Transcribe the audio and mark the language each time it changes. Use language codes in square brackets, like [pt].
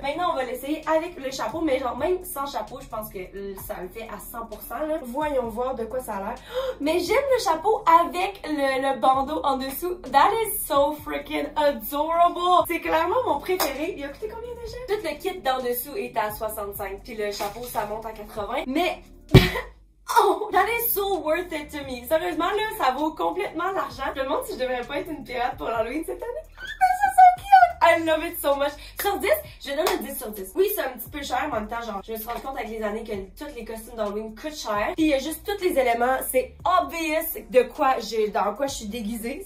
[fr] Maintenant, on va l'essayer avec le chapeau, mais genre, même sans chapeau, je pense que ça le fait à 100%, là. Voyons voir de quoi ça a l'air. Oh, mais j'aime le chapeau avec le bandeau en dessous. [en] That is so freaking adorable. [fr] C'est clairement mon préféré. Il a coûté combien déjà? Tout le kit d'en dessous est à 65. Puis le chapeau, ça monte à 80. Mais... [en] Oh, that is so worth it to me. [fr] Sérieusement, là, ça vaut complètement l'argent. Je me demande si je devrais pas être une pirate pour l'Halloween cette année. C'est [en] so cute! I love it so much. [fr] Sur 10, je donne un 10 sur 10. Oui, c'est un petit peu cher, mais en même temps, genre, je me suis rendu compte avec les années que tous les costumes d'Halloween coûtent cher. Puis il y a juste tous les éléments. C'est obvious de quoi dans quoi je suis déguisée.